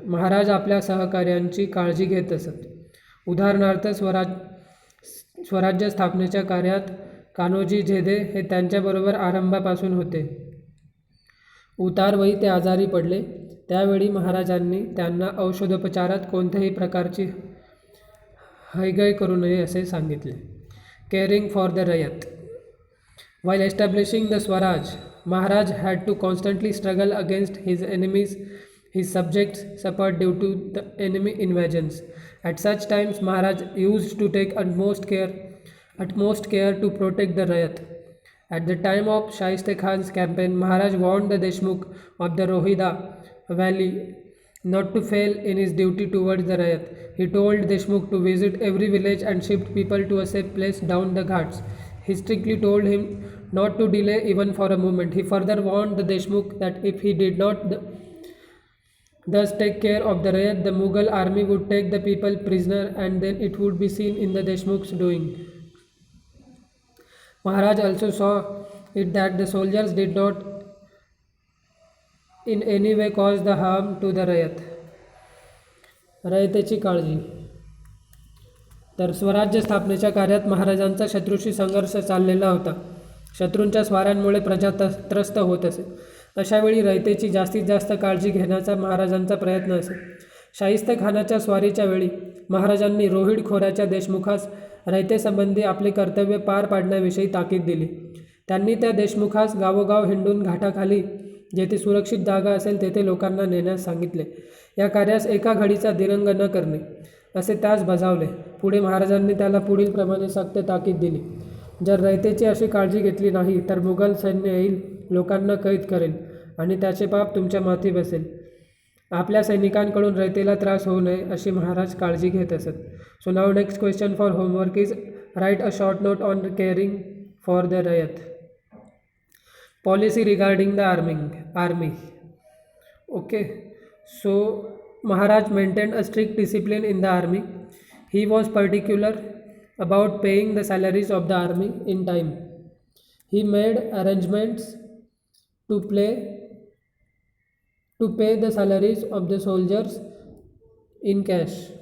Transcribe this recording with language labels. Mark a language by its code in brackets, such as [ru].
[mr] महाराज आपल्या सहकार्यांची काळजी घेत असत. उदाहरणार्थ स्वराज्य स्थापनेच्या कार्यात कान्होजी झेदे हे त्यांच्याबरोबर आरंभापासून होते. उतारवयी ते आजारी पडले. त्यावेळी महाराजांनी त्यांना औषधोपचारात कोणत्याही प्रकारची हयगय करू नये असे सांगितले. [en] Caring for the rayat. While establishing the Swaraj, Maharaj had to constantly struggle against his enemies. His subjects suffered due to the enemy invasions. At such times, Maharaj used to take utmost care to protect the Rayat. At the time of Shaiste Khan's campaign, Maharaj warned the Deshmukh of the Rohida valley not to fail in his duty towards the Rayat. He told Deshmukh to visit every village and shift people to a safe place down the ghats. He strictly told him not to delay even for a moment. He further warned the Deshmukh that if he did not thus take care of the Rayat, the Mughal army would take the people prisoner and then it would be seen in the Deshmukh's doing. Maharaj also saw it that the soldiers did not in any way cause the harm to the Rayat. [mr] रयतेची काळजी. तर स्वराज्य स्थापनेच्या कार्यात महाराजांचा शत्रूशी संघर्ष चाललेला होता. शत्रूंच्या स्वारांमुळे प्रजा त्रस्त होत असे. अशावेळी रयतेची जास्तीत जास्त काळजी घेण्याचा महाराजांचा प्रयत्न असे. शाहिस्ते खानाच्या स्वारीच्या वेळी महाराजांनी रोहिड खोऱ्याच्या देशमुखास रयतेसंबंधी आपले कर्तव्य पार पाडण्याविषयी ताकीद दिली. त्यांनी त्या देशमुखास गावोगाव हिंडून घाटाखाली जेथे सुरक्षित जागा असेल तेथे लोकांना नेण्यास सांगितले. या कार्यास एका घडीचा दिरंग न करणे असे त्यास बजावले. पुढे महाराजांनी त्याला पुढील प्रमाणे सक्त ताकीद दिली. जर रयतेची अशी काळजी घेतली नाही तर मुघल सैन्य येईल, लोकांना कैद करेल आणि त्याचे पाप तुमच्या माथी बसेल. आपल्या सैनिकांकडून रयतेला त्रास होऊ नये अशी महाराज काळजी घेत असत. [en] So now next question for homework is write a short note on caring for the rayat. Policy regarding the army. Okay, so Maharaj maintained a strict discipline in the army. He was particular about paying the salaries of the army in time. He made arrangements to pay the salaries of the soldiers in cash.